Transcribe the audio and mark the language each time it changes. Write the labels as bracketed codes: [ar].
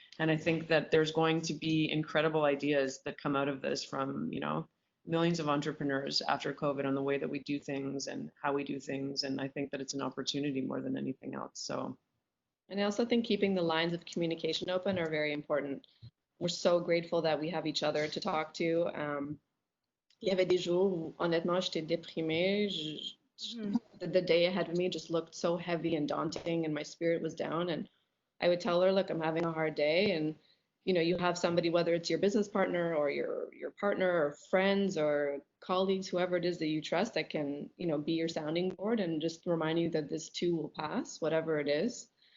[en] And I think that there's going to be incredible ideas that come out of this from, you know, millions of entrepreneurs after COVID on the way that we do things and how we do things. And I think that it's an opportunity more than anything else. So, and I also think keeping the lines of communication open are very important. We're so grateful that we have each other to talk to. [fr] Il y avait des jours où, honnêtement, j'étais déprimée. [en] The day ahead of me just looked so heavy and daunting, and my spirit was down. And I would tell her, look, I'm having a hard day. And, you know, you have somebody, whether it's your business partner or your partner or friends or colleagues, whoever it is that you trust, that can, you know, be your sounding board and just remind you that this too will pass, whatever it is.